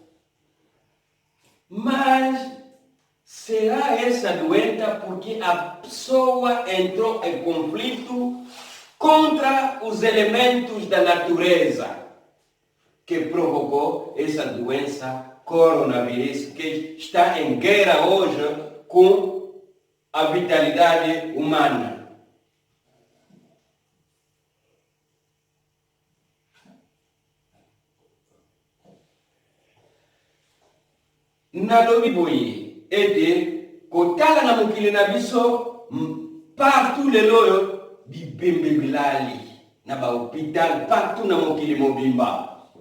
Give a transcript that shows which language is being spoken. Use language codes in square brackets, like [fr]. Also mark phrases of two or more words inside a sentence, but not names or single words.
[pt] Mas será essa doença porque a pessoa entrou em conflito contra os elementos da natureza que provocou essa doença coronavírus, que está em guerra hoje com a vitalidade humana? [ln] Nalobi boye ete kotala na mokili na biso partout lelo oyo bibembe bilali na bahôpital partout na mokili mobimba.